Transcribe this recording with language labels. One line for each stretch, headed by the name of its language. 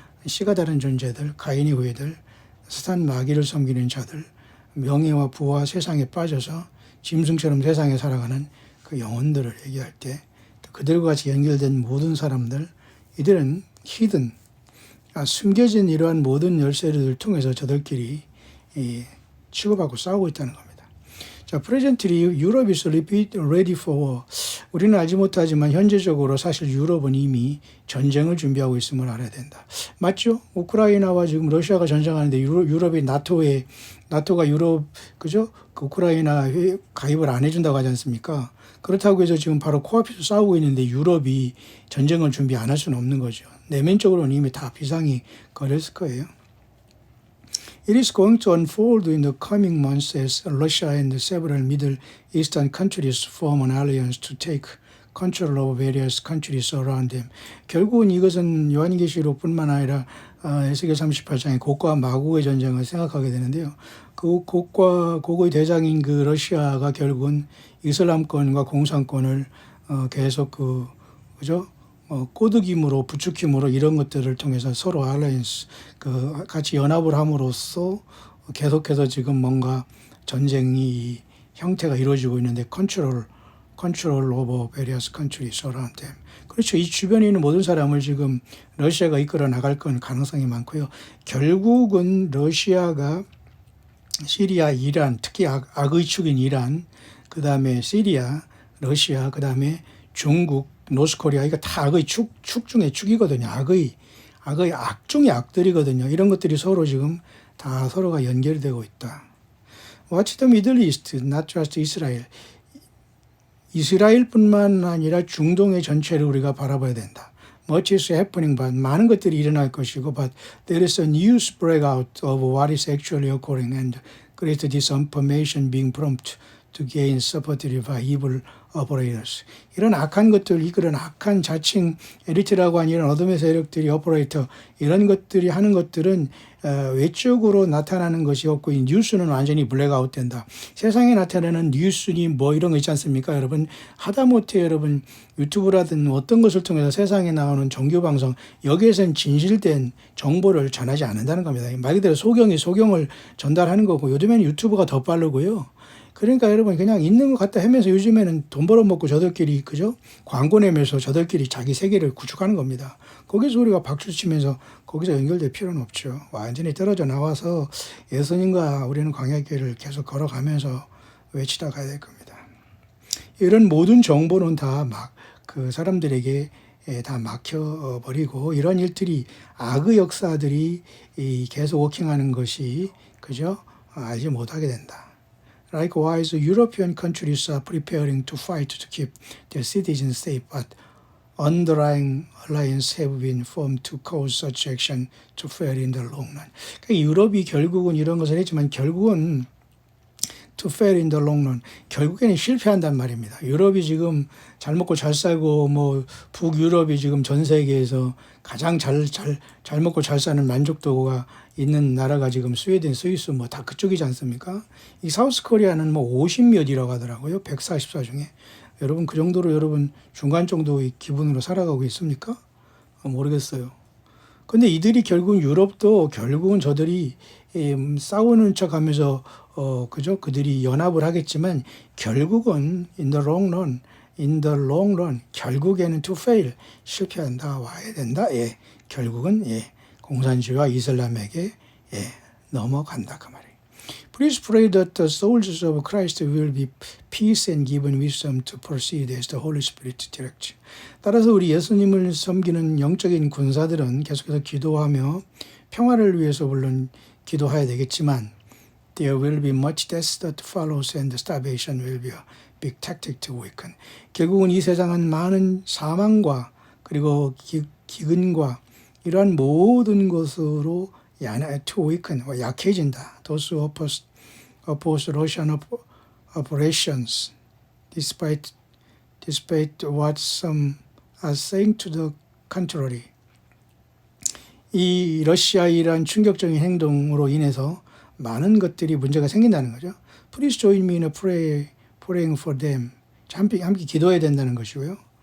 Korean: 씨가 다른 존재들, 가인의 후예들, 사탄 마귀를 섬기는 자들, 명예와 부와 세상에 빠져서 짐승처럼 세상에 살아가는 그 영혼들을 얘기할 때 그들과 같이 연결된 모든 사람들, 이들은 숨겨진 이러한 모든 열쇠를 통해서 저들끼리 치고받고 싸우고 있다는 겁니다.
English: 자, presently Europe is ready for war.
Korean: 우리는 알지 못하지만 현재적으로 사실 유럽은 이미 전쟁을 준비하고 있음을 알아야 된다. 맞죠? 우크라이나와 지금 러시아가 전쟁하는데 유럽이 나토가 유럽, 그죠? 그 우크라이나 가입을 안 해준다고 하지 않습니까? 그렇다고 해서 지금 바로 코앞에서 싸우고 있는데 유럽이 전쟁을 준비 안 할 수는 없는 거죠. 내면적으로는 이미 다 비상이 걸렸을 거예요.
English: It is going to unfold in the coming months as Russia and several Middle Eastern countries form an alliance to take control of various countries around them.
Korean: 결국은 이것은 요한계시록뿐만 아니라 에스겔 38장의 곡과 마곡의 전쟁을 생각하게 되는데요. 그 곡의 대장인 그 러시아가 결국은 이슬람권과 공산권을 계속 그죠? 꼬드김으로 부추김으로 이런 것들을 통해서 서로 알라이언스 같이 연합을 함으로써 계속해서 지금 뭔가 전쟁이 형태가 이루어지고 있는데
English: control over various countries around them.
Korean: 그렇죠. 이 주변에 있는 모든 사람을 지금 러시아가 이끌어 나갈 건 가능성이 많고요. 결국은 러시아가 시리아, 이란, 특히 악의 축인 이란, 그 다음에 시리아, 러시아, 그 다음에 중국, 노스코리아, 이거 다 악의 축 중에 축이거든요. 악의 악 중의 악들이거든요. 이런 것들이 서로 지금 다 서로가 연결되고 있다.
English: Watch the Middle East, not just Israel.
Korean: 이스라엘뿐만 아니라 중동의 전체를 우리가 바라봐야 된다.
English: Much is happening, but
Korean: 많은 것들이 일어날 것이고,
English: but there is a news breakout of what is actually occurring and great disinformation being prompt to gain support by evil operators.
Korean: 이런 악한 것들, 이런 악한 자칭 엘리트라고 하는 이런 어둠의 세력들이 오퍼레이터, 이런 것들이 하는 것들은 외적으로 나타나는 것이 없고 이 뉴스는 완전히 블랙아웃 된다. 세상에 나타나는 뉴스니 뭐 이런 거 있지 않습니까? 여러분 하다못해 여러분 유튜브라든 어떤 것을 통해서 세상에 나오는 정규방송 여기에선 진실된 정보를 전하지 않는다는 겁니다. 말 그대로 소경을 전달하는 거고 요즘에는 유튜브가 더 빠르고요. 그러니까 여러분 그냥 있는 것 갖다 하면서 요즘에는 돈 벌어먹고 저들끼리 그죠? 광고 내면서 저들끼리 자기 세계를 구축하는 겁니다. 거기서 우리가 박수치면서 거기서 연결될 필요는 없죠. 완전히 떨어져 나와서 예수님과 우리는 광야길을 계속 걸어가면서 외치다 가야 될 겁니다. 이런 모든 정보는 다 그 사람들에게 다 막혀버리고 이런 일들이 악의 역사들이 계속 워킹하는 것이 그죠? 알지 못하게 된다.
English: Likewise, European countries are preparing to fight to keep their citizens safe, but underlying alliances have been formed to cause such action to fail in the long run.
Korean: 그러니까 유럽이 결국은 이런 것을 했지만 결국은
English: to fail in the long run.
Korean: 결국에는 실패한단 말입니다. 유럽이 지금 잘 먹고 잘 살고 뭐 북유럽이 지금 전 세계에서 가장 잘 먹고 잘 사는 만족도가 있는 나라가 지금 스웨덴, 스위스 뭐 다 그쪽이지 않습니까? 이 사우스 코리아는 뭐 50몇이라고 하더라고요. 144 중에. 여러분 그 정도로 여러분 중간 정도의 기분으로 살아가고 있습니까? 모르겠어요. 근데 이들이 결국은 유럽도 결국은 저들이 싸우는 척 하면서 그죠? 그들이 연합을 하겠지만 결국은
English: in the long run
Korean: 결국에는
English: to fail
Korean: 실패한다 와야 된다. 예. 결국은 예. 공산주의와 이슬람에게 예. 넘어간다 그 말이에요.
English: Please pray that the soldiers of Christ will be peace and given wisdom to proceed as the Holy Spirit directs.
Korean: 따라서 우리 예수님을 섬기는 영적인 군사들은 계속해서 기도하며 평화를 위해서 물론 기도해야 되겠지만
English: there will be much death that follows and starvation will be a big tactic to weaken.
Korean: 결국은 이 세상은 많은 사망과 그리고 기근과 이러한 모든 것으로
English: to weaken,
Korean: 약해진다.
English: Those who oppose Russian operations despite what some are saying to the contrary.
Korean: 이 러시아 이란 충격적인 행동으로 인해서 많은 것들이 문제가 생긴다는 거죠.
English: Please join me in praying for them.
Korean: 함께 기도해야 된다는 것이고요.